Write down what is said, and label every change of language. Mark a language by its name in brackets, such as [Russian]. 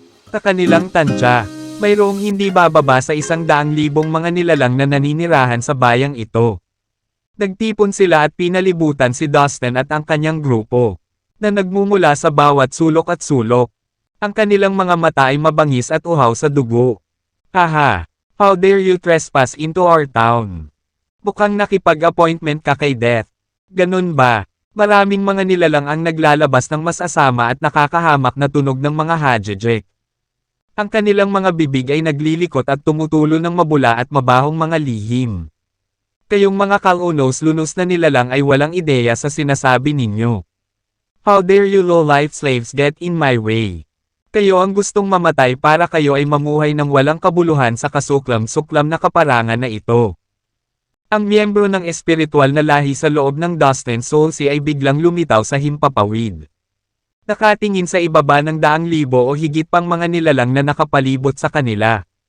[Filipino] Sa kanilang tansya, mayroong hindi bababa sa 100,000 mga nilalang na naninirahan sa bayang ito. Nagtipon sila at pinalibutan si Dustin at ang kanyang grupo, na nagmumula sa bawat sulok at sulok. Ang kanilang mga mata ay mabangis at uhaw sa dugo. [English] Haha, how dare you trespass into our town? [Filipino] Mukhang nakipag-appointment ka kay Death. Ganun ba? Maraming mga nilalang ang naglalabas ng masasama at nakakahamak na tunog ng mga hajejek. Ang kanilang mga bibig ay naglilikot at tumutulo ng mabula at mabahong mga lihim. Kayong mga kalunos-lunos na nilalang ay walang ideya sa sinasabi ninyo. [English] How dare you low-life slaves get in my way? [Filipino] Kayo ang gustong mamatay para kayo ay mamuhay ng walang kabuluhan sa kasuklam-suklam na kaparangan na ito. Ang miyembro ng espiritual na lahi sa loob ng Dustin Soulsea ay biglang lumitaw sa himpapawid. Nakatingin sa ibaba ng 100,000 o higit pang mga nilalang na nakapalibot sa kanila.